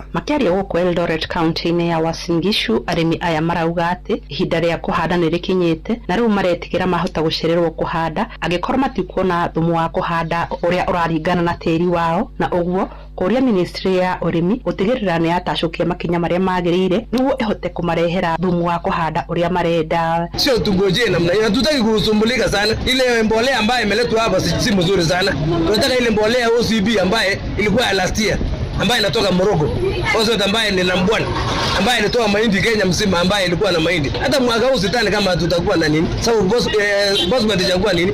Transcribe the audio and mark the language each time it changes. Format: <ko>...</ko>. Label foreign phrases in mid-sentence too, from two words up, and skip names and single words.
<ki>Makĩaria gũkũ Eldoret kaunti-inĩ ya Uasin Gishu, arĩmi aya marauga atĩ ihinda rĩa kũhanda nĩ rĩkinyĩte na rĩu maretigĩra mahota gũcererwo kũhanda angĩkorwo matikuona thumu wa kũhanda ũrĩa ũraringana na tĩri wao, na ũguo kũria ministry ya ũrĩmi gũtigĩrĩra nĩ yatacũkia makinya marĩa magĩrĩire nĩguo ĩhote kũmarehera thumu wa kũhanda ũrĩa marenda.</ki> <sw>Sio tungojee namna hiyo, hatutaki kusumbulika sana. Ile mbolea ambayo imeletwa hapa si mzuri sana. Tunataka ile mbolea OCB ambaye ilikuwa</sw> <en>last year,</en> <sw>ambaye inatoka Morocco, Ozot ambaye ni nambwana, ambaye inatoa mahindi Kenya mzima, ambaye ilikuwa na mahindi. Hata mwaka huu sitani kama tutakuwa na nini. Sababu boss mtakuwa nini?</sw>